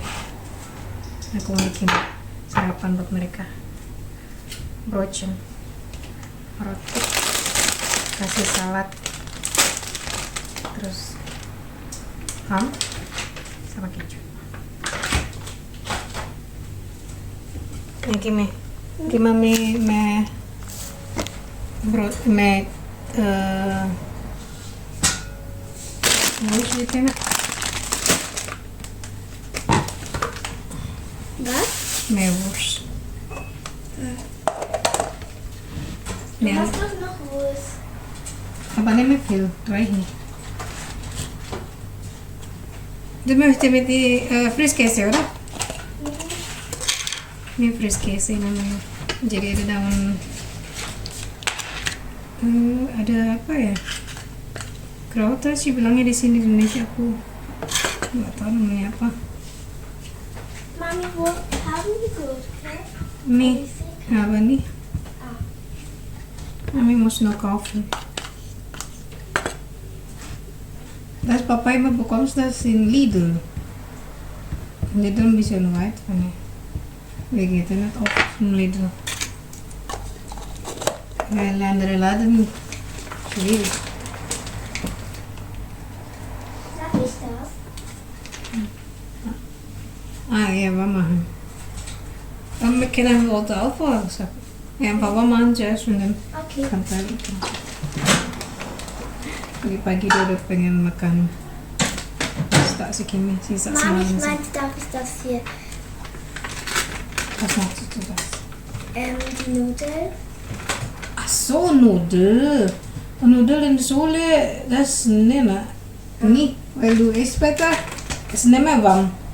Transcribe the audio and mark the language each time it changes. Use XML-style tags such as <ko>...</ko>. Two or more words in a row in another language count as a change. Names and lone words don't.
<id>Aku bikin sarapan buat mereka, broceng, roti, kasih salad, terus ham sama keju. Ini gimana me brot me Worst gitu nak?</id> <de>Was? Mehr Wurst. Du Ja. hast doch noch Wurst. Aber nicht mehr viel, reicht nicht. Du möchtest mit die Frischkäse, oder?</de> <id>Ini Frischkäse namanya. Jadi ada daun, ada apa ya? Krauter sih bilangnya di sini di Indonesia, aku nggak tahu namanya apa.</id> <de>Mami, wo haben die Gurke?</de> <id>Nih, apa nih? Ah.</id> <de>Mami muss noch kaufen. Das Papa immer bekommst das in Lidl. Lidl ein bisschen weit von hier. Wir gehen nicht auf zum Lidl. Weil andere Laden schwierig. Darf ich das? Ah ja, wir machen.</de> <nl>Dan kunnen we wat afvallen.</nl> <de>Ja,</de> <id>papa makan aja dan Okay. kantor itu. Pagi-pagi dia udah pengen makan pasta si Kimi, sisa</id> <de>Mami, ich</de> <id>semalam.</id> <de>meinte, darf ich das hier? Was machst du das? Die Nudeln. Ach so, Nudel. Nudel in de Schule, das ist nicht mehr. Nicht, weil du isst später, ist nicht mehr warm.</de>